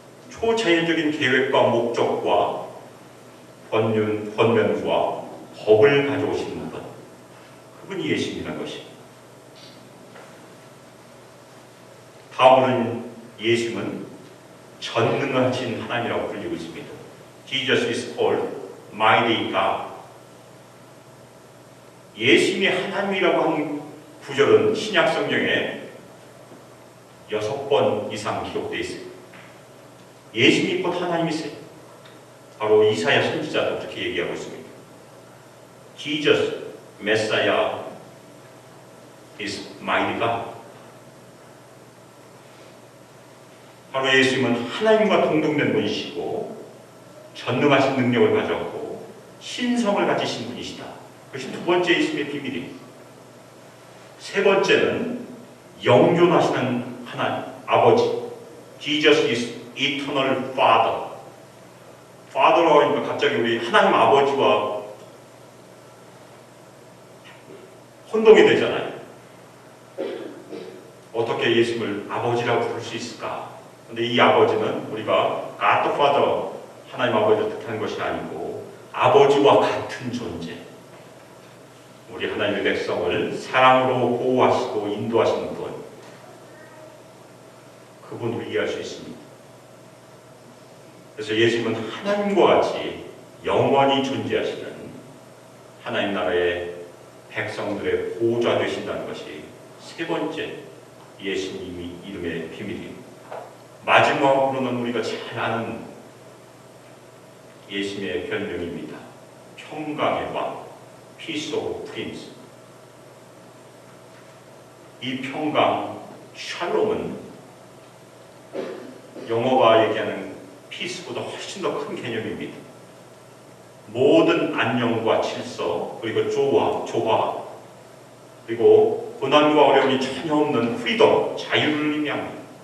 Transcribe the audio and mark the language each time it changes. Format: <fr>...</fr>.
<ko>초자연적인 계획과 목적과 권면과 법을 가져오시는 분, 그분이 예수님이라는 것입니다. 다음으로는 예수님은 전능하신 하나님이라고 불리고 있습니다.</ko> <en>Jesus is called mighty God.</en> <ko>예수님이 하나님이라고 한 구절은 신약 성경에 6번 이상 기록되어 있습니다. 예수님이 곧 하나님이세요. 바로 이사야 선지자도 그렇게 얘기하고 있습니다.</ko> <en>Jesus, Messiah is mighty God.</en> <ko>바로 예수님은 하나님과 동등된 분이시고 전능하신 능력을 가졌고 신성을 가지신 분이시다. 그것이 두 번째 예수님의 비밀입니다. 세 번째는 영존하시는 하나님, 아버지.</ko> <en>Jesus is eternal Father.</en> <ko>Father라고 하니까 갑자기 우리 하나님 아버지와 혼동이 되잖아요. 어떻게 예수님을 아버지라고 부를 수 있을까? 근데 이 아버지는 우리가</ko> <en>God the Father,</en> <ko>하나님 아버지를 뜻하는 것이 아니고 아버지와 같은 존재. 우리 하나님의 백성을 사랑으로 보호하시고 인도하시는 분. 그분을 이해할 수 있습니다. 그래서 예수님은 하나님과 같이 영원히 존재하시는 하나님 나라의 백성들의 보호자 되신다는 것이 세 번째 예수님 이름의 비밀입니다. 마지막으로는 우리가 잘 아는 예수님의 별명입니다. 평강의 왕,</ko> <en>Peace of Prince.</en> <ko>이 평강, 샬롬은 영어가 얘기하는 피스보다 훨씬 더 큰 개념입니다. 모든 안녕과 질서, 그리고 조화, 그리고 고난과 어려움이 전혀 없는 프리덤, 자유를 의미합니다.</ko>